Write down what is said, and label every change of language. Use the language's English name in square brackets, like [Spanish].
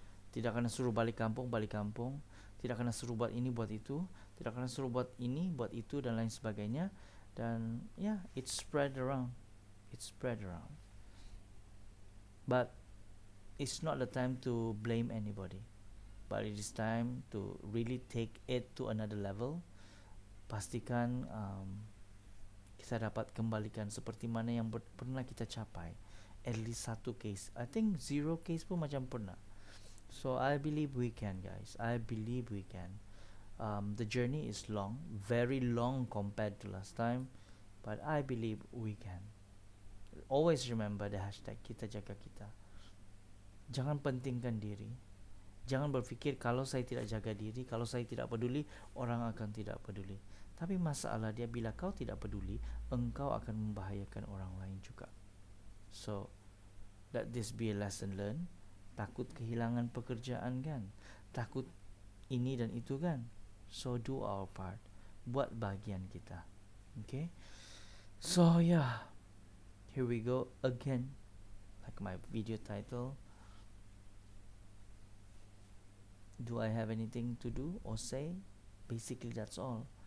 [Malay] Tidak kena suruh balik kampung, tidak kena suruh buat ini, buat itu, tidak kena suruh buat ini, buat itu, dan lain sebagainya. [English] Dan it spread around. But it's not the time to blame anybody, but it is time to really take it to another level. [Malay] Pastikan kita dapat kembalikan seperti mana yang pernah kita capai. [English] At least 1 case. I think 0 case [Malay] pun macam pernah. [English] So I believe we can, guys. I believe we can. The journey is long, very long compared to last time, but I believe we can. Always remember the hashtag [Malay] kita jaga kita. Jangan pentingkan diri. Jangan berfikir kalau saya tidak jaga diri, kalau saya tidak peduli, orang akan tidak peduli. Tapi masalah dia, bila kau tidak peduli, engkau akan membahayakan orang lain juga. [English] So let this be a lesson learned. [Malay] Takut kehilangan pekerjaan kan, takut ini dan itu kan. [English] So do our part, [Malay] buat bagian kita. [English] Okay, so here we go again, like my video title. Do I have anything to do or say? Basically that's all.